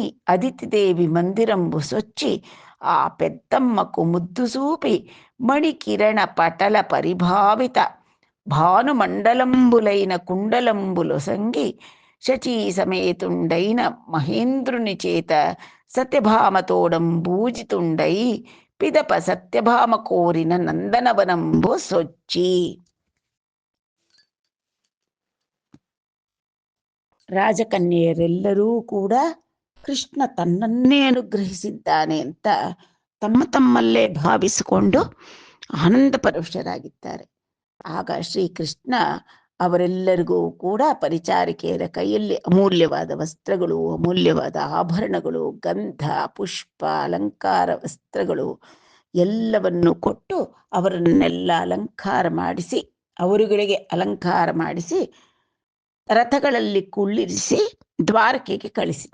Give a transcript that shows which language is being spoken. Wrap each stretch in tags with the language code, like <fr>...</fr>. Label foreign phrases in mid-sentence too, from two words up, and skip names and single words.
<te>అదితిదేవి మందిరంబు సొచ్చి ఆ పెద్దమ్మకు ముద్దు చూపి మణికిరణ పటల పరిభావిత భానుమండలంబులైన కుండలంబులు సంగి శచీ సమేతుండైన మహేంద్రుని చేత సత్యభామతోడంబూజితుండై పిదప సత్యభామ కోరిన నందనవనంబు సొచ్చి.</te> <kn>ರಾಜಕನ್ಯೆಯರೆಲ್ಲರೂ ಕೂಡ ಕೃಷ್ಣ ತನ್ನನ್ನೇ ಅನುಗ್ರಹಿಸಿದ್ದಾನೆ ಅಂತ ತಮ್ಮ ತಮ್ಮಲ್ಲೇ ಭಾವಿಸಿಕೊಂಡು ಆನಂದ ಪರವಶರಾಗಿದ್ದಾರೆ. ಆಗ ಶ್ರೀಕೃಷ್ಣ ಅವರೆಲ್ಲರಿಗೂ ಕೂಡ ಪರಿಚಾರಿಕೆಯರ ಕೈಯಲ್ಲಿ ಅಮೂಲ್ಯವಾದ ವಸ್ತ್ರಗಳು, ಅಮೂಲ್ಯವಾದ ಆಭರಣಗಳು, ಗಂಧ, ಪುಷ್ಪ, ಅಲಂಕಾರ ವಸ್ತ್ರಗಳು ಎಲ್ಲವನ್ನು ಕೊಟ್ಟು ಅವರನ್ನೆಲ್ಲ ಅಲಂಕಾರ ಮಾಡಿಸಿ, ಅವರುಗಳಿಗೆ ಅಲಂಕಾರ ಮಾಡಿಸಿ ರಥಗಳಲ್ಲಿ ಕುಳ್ಳಿರಿಸಿ ದ್ವಾರಕೆಗೆ ಕಳಿಸಿದ.</kn>